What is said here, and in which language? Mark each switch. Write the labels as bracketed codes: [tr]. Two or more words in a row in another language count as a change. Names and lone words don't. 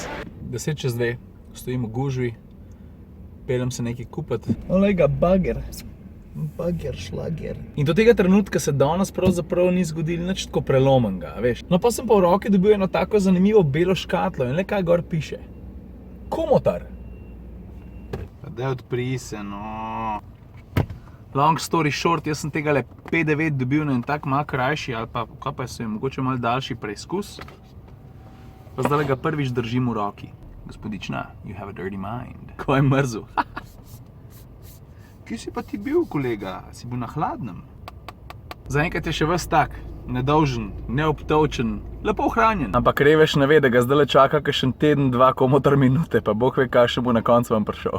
[sl] 10:02, stojim v gužvi, peljem se nekaj kupati. Olej ga, bager. Bager, šlager. In do tega trenutka se danes pravzaprav ni zgodilo nič tako prelomenega, veš. No pa sem pa v roki dobil eno tako zanimivo belo škatlo in le kaj gor piše. Komotar. Pa daj odpri se, no. [en] Long story short, [sl] jaz sem tega le P9 dobil na en tak malo krajši ali pa, kaj pa se je, mogoče malo daljši preizkus. Pa zdaj ga prvič držim v roki. Gospodična, [en] you have a dirty mind. [sl] Ko je mrzel. Kje si pa ti bil, kolega? Si bil na hladnem? Zaenkrat je še ves tak, nedolžen, neobtolčen, lepo ohranjen. Ampak revež ne ve, da ga zdaj čaka kakšen teden, dva, komotar minute, pa Bog ve, kaj še bo na koncu vam prišel.